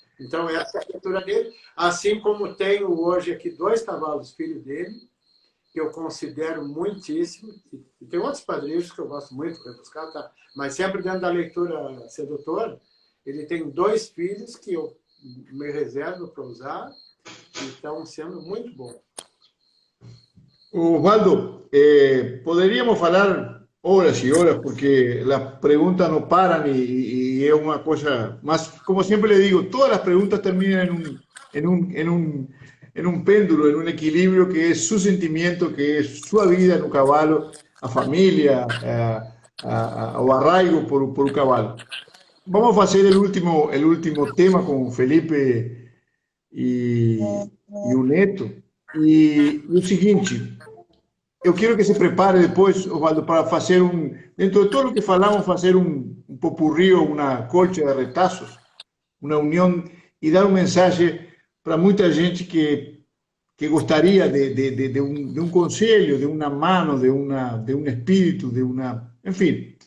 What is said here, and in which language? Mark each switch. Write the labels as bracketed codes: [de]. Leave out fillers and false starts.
[pt] Então, essa é a leitura dele. Assim como tenho hoje aqui 2 cavalos filho dele, que eu considero muitíssimo. E tem outros padrinhos que eu gosto muito de buscar, tá? Mas sempre dentro da leitura sedutora, ele tem 2 filhos que eu me reservo para usar e estão sendo muito bons. [es] Osvaldo, poderíamos falar horas y horas porque las preguntas no paran y es una cosa más, como siempre le digo, todas las preguntas terminan en un péndulo, en un equilibrio que es su sentimiento, que es su vida en un caballo, [pt] a familia, o arraigo [es] por un caballo. Vamos a hacer el último tema con Felipe y [pt] o Neto. [es] Y lo siguiente, [pt] eu quero que se prepare depois, Osvaldo, para fazer dentro de todo o que falamos, fazer um popurrí, uma colcha de retazos, uma união e dar mensagem para muita gente que gostaria de um conselho, de uma mano, de um espírito, enfim.